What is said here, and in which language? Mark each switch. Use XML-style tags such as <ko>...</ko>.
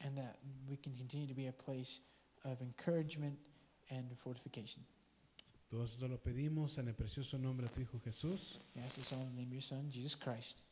<en>and that we can continue to be a place of encouragement and fortification.</en> <es>Todo esto lo pedimos en el precioso nombre de tu Hijo Jesús.</es> <en>I ask this all in the name of your Son, Jesus Christ.</en>